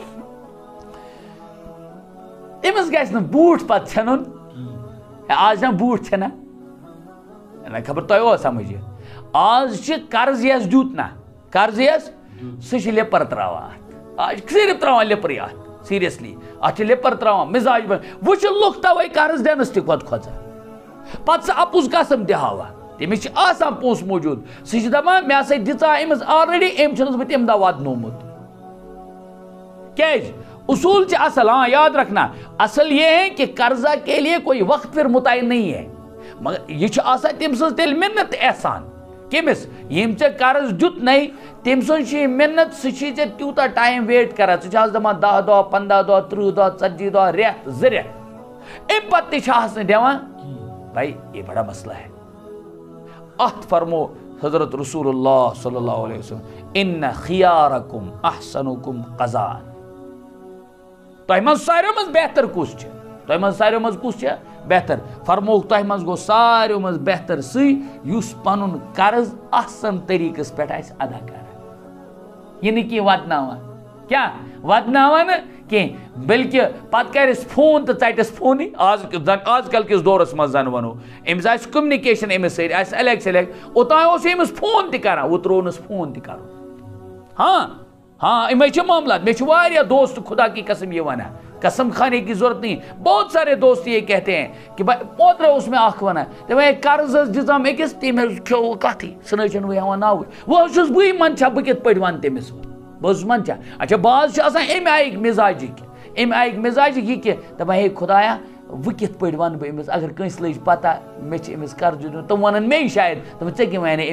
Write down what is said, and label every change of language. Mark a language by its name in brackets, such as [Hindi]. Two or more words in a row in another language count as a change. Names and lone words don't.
[Kashmiri] أمِس گژھِ نہٕ بوٗٹھ پتہٕ ژھٮ۪نُن آز چھِنہ بوٗٹھ ژھٮ۪نان نہ خبر تۄہہِ اوس سمجھ یہِ آز چھِ قرض یَس دیُت نہ قرض یَس سُہ چھِ لِپر تراوان اَتھ آز چھِ صرف تراوان لِپرٕے اَتھ سیٖریسلی اَتھ چھِ لِپر تراوان مِزاج وۄنۍ چھِ لُکھ تَوَے قرض دِنَس تہِ کھۄژان پتہٕ سُہ اَپُز قسم تہِ ہاوان تٔمِس چھِ آسان پونٛسہٕ موٗجوٗد سُہ چھِ دپان مےٚ ہسا دِژا أمِس آلریڈی أمۍ چھُنَس بہٕ تَمہِ دۄہ واتنومُت کیٛازِ اصول چھِ اصل [Urdu] ہاں یاد رکھنا اصل یہ ہے کہ قرضہ کے لیے کوئی وقت پھر متعین نہیں ہے مگر [Kashmiri] یہ چھِ آسان تٔمۍ سٕنٛز تیٚلہِ مِنت احسان کٔمِس ییٚمۍ ژےٚ قرض دیُت نَے تٔمۍ سٕنٛز چھِ یہِ مِنت سُہ چھِ ژےٚ تیوٗتاہ ٹایم ویٹ کران ژٕ چھِ آز دپان 10 دۄہ 15 دۄہ 30 دۄہ 40 دۄہ رٮ۪تھ 2 رٮ۪تھ اَمہِ پتہٕ تہِ چھِ آز نہٕ دِوان [Urdu] بھائی یہ بڑا مسئلہ ہے [Kashmiri] اتھ فرمو حضرت رسول اللہ [Arabic] صلی اللہ علیہ وسلم ان خیارکم احسنکم قضاء [Kashmiri] تۄہہِ منٛز ساروِیو منٛز بہتر کُس چھُ تۄہہِ منٛز ساروِیو منٛز کُس چھُ بہتر فرمووُکھ تۄہہِ منٛز گوٚو ساروِیو منٛز بہتر سُے یُس پنُن قرض احسن طریٖقس پٮ۪ٹھ آسہِ ادا کران یہِ نہٕ کینٛہہ ودناوان کیٛاہ ودناوان نہٕ کینٛہہ بلکہِ پتہٕ کرٮ۪س فون تہٕ ژٹٮ۪س فونٕے آز کل کِس دورس منٛز زن ونو أمِس آسہِ کوٚمنِکیشن أمِس سۭتۍ آسہِ الگ اوٚتانۍ اوس أمِس فون تہِ کران وۄنۍ ترٛوونس فون تہِ کرُن ہاں یِمے چھِ معاملات مےٚ چھِ واریاہ دوست [Urdu] خدا کی قسم یہ [Kashmiri] ونان [Urdu] قسم کھانے کی ضرورت نہیں بہت سارے دوست یہ کہتے ہیں کہ بھائی [Kashmiri] اوترے اوس مےٚ اکھ ونان دپان قرض حظ دِژام أکِس تٔمۍ حظ کھیوٚو کتھٕے سُہ نہ چھُنہٕ وۄنۍ ہٮ۪وان ناوٕے وۄنۍ حظ چھُس بٕے منٛدچھا بہٕ کِتھ پٲٹھۍ وَنہٕ تٔمِس بہٕ حظ چھُس منٛدچھا اچھا بعض چھِ آسان اَمہِ آیِکۍ مِزاجِکۍ یہِ کہِ دپان ہے خۄدایا وۄنۍ کِتھ پٲٹھۍ وَنہٕ بہٕ أمِس اگر کٲنٛسہِ لٔج پتہ مےٚ چھِ أمِس قرض دیُتمُت تِم وَنن مے شاید دپان ژےٚ کیٛاہ وَنے